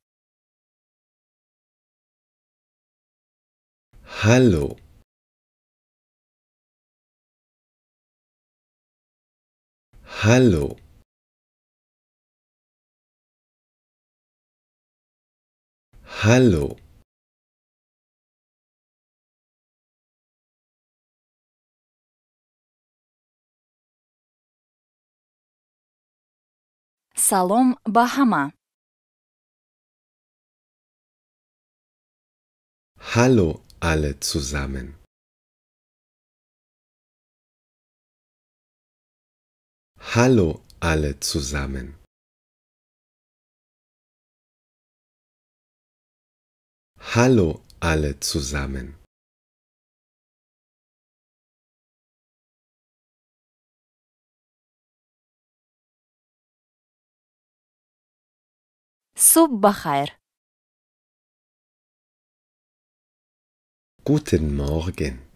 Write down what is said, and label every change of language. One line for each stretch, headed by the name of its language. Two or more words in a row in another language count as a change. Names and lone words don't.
German: Hallo. Hallo. Hallo.
Tajik: салом ба ҳама.
German: Hallo alle zusammen. Hallo alle zusammen. Hallo alle zusammen.
Tajik: субҳ ба хайр.
German: Guten Morgen.